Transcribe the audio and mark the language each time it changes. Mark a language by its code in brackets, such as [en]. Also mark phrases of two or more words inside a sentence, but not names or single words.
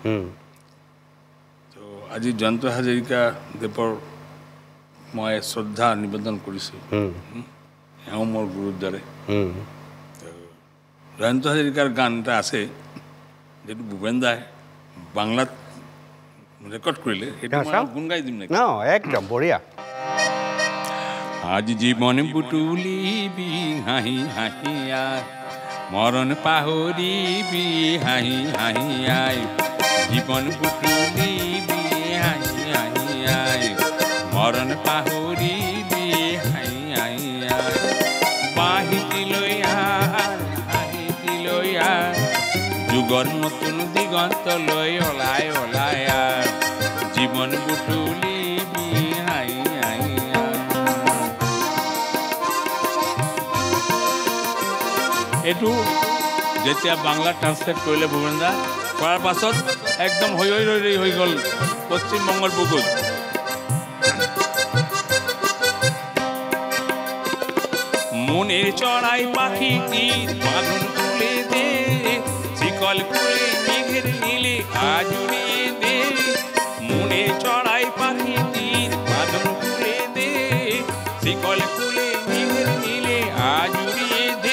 [as] তো আজি জয়ন্ত হাজৰিকা দেৱৰ মই শ্ৰদ্ধা নিবেদন কৰিছোঁ। এওঁ মোৰ গুৰুৰ দৰে। জয়ন্ত হাজৰিকাৰ গান এটা আছে যেটো ভূপেন দাই বাংলাত রেকর্ড করলে এটা গুণ গাই দিম নাকি? [hi] ना एकदम बढ़िया। [as] আজ জীবন বুটুলিবি হাহি হাহি আয়, মরণ পাহরিবি হাহি হাহি আয়। জীবন বুটুলিবি হাহি হাহি আয়, মরণ পাহরিবি হাহি হাহি আয়। বাহিতি লইয়া হাহিতি লইয়া যুগর নতুন দিগন্ত লই ওলাই ওলাই আয়। জীবন বুটুলিবি হাই হাই আয়। এইটো যেতিয়া বাংলা ট্ৰান্সলেট কৰিলে ভূপেন দা কৰাৰ পাছত একদম হৈ গ'ল পশ্চিমবংগৰ বুকুত। [bn] মনের চড়াই পাখিটির বাঁধন খুলে দে, শিকল খুলে মেঘের নীলে আজ উড়িয়ে দে। মনের চড়াই পাখিটির বাঁধন খুলে দে, শিকল খুলে মেঘের নীলে আজ উড়িয়ে দে।